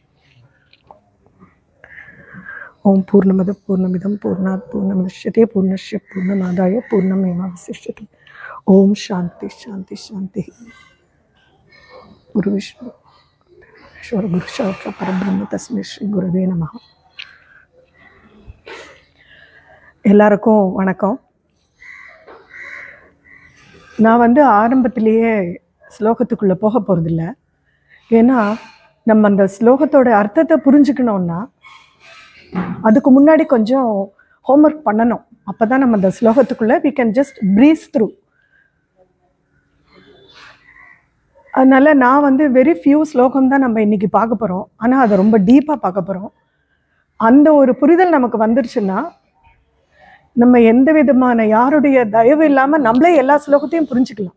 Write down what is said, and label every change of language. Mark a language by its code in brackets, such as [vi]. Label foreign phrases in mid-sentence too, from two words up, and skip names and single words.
[sa] ओं पूर्णमदः पूर्णमिदं पूर्णात् पूर्णमुदच्यते पूर्णस्य पूर्णमादाय पूर्णमेवावशिष्यते। ओं शान्ति शान्ति शान्तिः। गुरुविष्णु ईश्वर गुरुसाक्षात् परब्रह्म तस्मै श्री गुरुवे நமः. [ta] எல்லாருக்கும் வணக்கம். நான் ஆரம்பத்திலேயே ஸ்லோகத்துக்குள்ளே போக போகிறதில்ல. ஏன்னா நம்ம அந்த ஸ்லோகத்தோட அர்த்தத்தை புரிஞ்சுக்கணுன்னா அதுக்கு முன்னாடி கொஞ்சம் ஹோம்ஒர்க் பண்ணணும். அப்போ தான் நம்ம அந்த ஸ்லோகத்துக்குள்ளே [en] we can just breeze through. [ta] அதனால் நான் [en] very few [ta] ஸ்லோகம் தான் நம்ம இன்றைக்கி பார்க்க போகிறோம். ஆனால் அதை ரொம்ப டீப்பாக பார்க்க போகிறோம். அந்த ஒரு புரிதல் நமக்கு வந்துருச்சுன்னா நம்ம எந்த விதமான யாருடைய தயவு இல்லாமல் நம்மளே எல்லா ஸ்லோகத்தையும் புரிஞ்சுக்கலாம்.